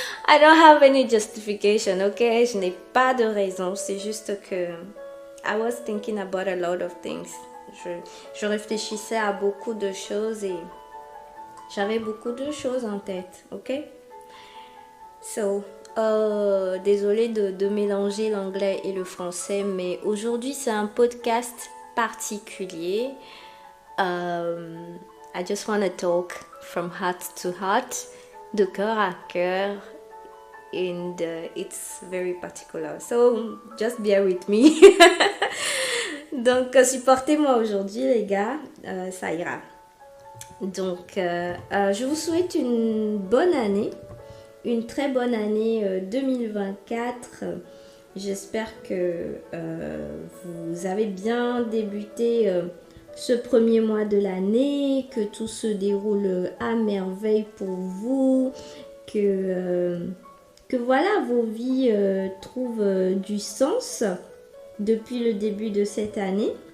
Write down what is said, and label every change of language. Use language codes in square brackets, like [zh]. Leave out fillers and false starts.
[en] I don't have any justification, ok? [fr] Je n'ai pas de raison. C'est juste que [en] I was thinking about a lot of things. [fr] Je réfléchissais à beaucoup de choses et j'avais beaucoup de choses en tête, ok? [en] So, [fr] désolée de mélanger l'anglais et le français, mais aujourd'hui c'est un podcast particulier. [en] I just want to talk from heart to heart, [fr] de cœur à cœur, [en] and it's very particular. So, just bear with me. [fr] Donc, supportez-moi aujourd'hui, les gars, ça ira. Donc, je vous souhaite une bonne année, une très bonne année 2024. J'espère que vous avez bien débuté ce premier mois de l'année, que tout se déroule à merveille pour vous, que voilà, vos vies trouvent du sens depuis le début de cette année.